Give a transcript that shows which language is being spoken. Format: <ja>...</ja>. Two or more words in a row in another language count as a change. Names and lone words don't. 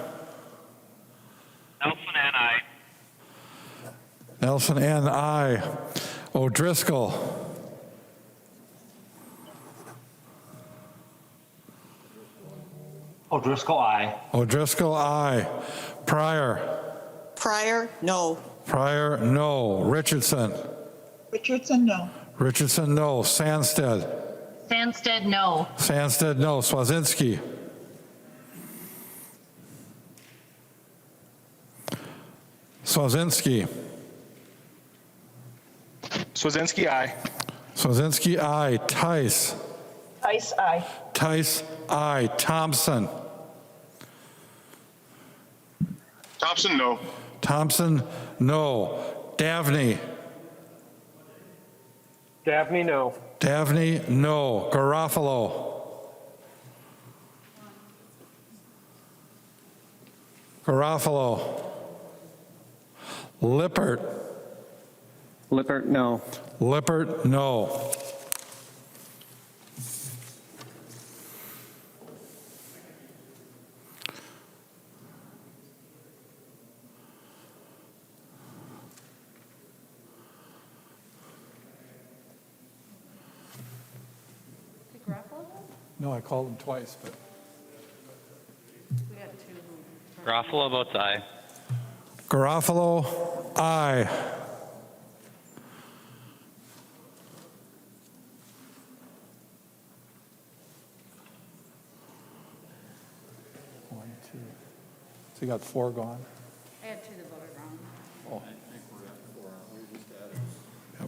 <en>Nelson, and aye. Nelson, N, aye. O'Driscoll. O'Driscoll, aye. O'Driscoll, aye. Pryor. Pryor, no. Pryor, no. Richardson. Richardson, no. Richardson, no. Sandsted. Sandsted, no. Sandsted, no. Swazinski. Swazinski. Swazinski, aye. Swazinski, aye. Tice. Tice, aye. Tice, aye. Thompson. Thompson, no. Thompson, no. Davney. Dabney, no. Davney, no. Garofalo. Garofalo. Lippert. Lippert, no. Lippert, no. No, I called him twice, but. Garofalo votes aye. Garofalo, aye. One, two. So you got 4 gone? I had 2 that voted wrong. Oh. Yep.</en>